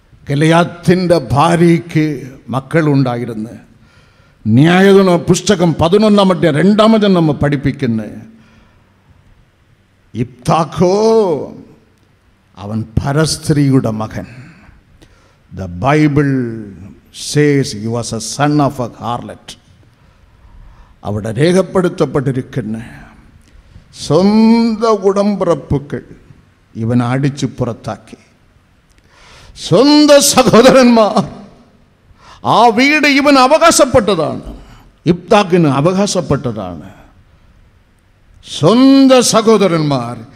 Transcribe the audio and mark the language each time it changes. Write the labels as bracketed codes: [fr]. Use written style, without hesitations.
[ml] ഗലയാത്തിൻ്റെ ഭാര്യയ്ക്ക് മക്കളുണ്ടായിരുന്നു. ന്യായാധിപ പുസ്തകം 11-ാം അധ്യായം 2-ാം വചനം നമ്മെ പഠിപ്പിക്കുന്ന ഇബ്താഖോ അവൻ പരസ്ത്രീയുടെ മകൻ. [en] The Bible says he was a son of a harlot. [ml] അവിടെ രേഖപ്പെടുത്തപ്പെട്ടിരിക്കുന്ന സ്വന്തം ഉടമ്പിറപ്പുകൾ ഇവൻ അടിച്ചു പുറത്താക്കി. സ്വന്തം സഹോദരന്മാർ, ആ വീട് ഇവൻ അവകാശപ്പെട്ടതാണ്, ഇബ്താഖിന് അവകാശപ്പെട്ടതാണ്. സ്വന്തം സഹോദരന്മാർ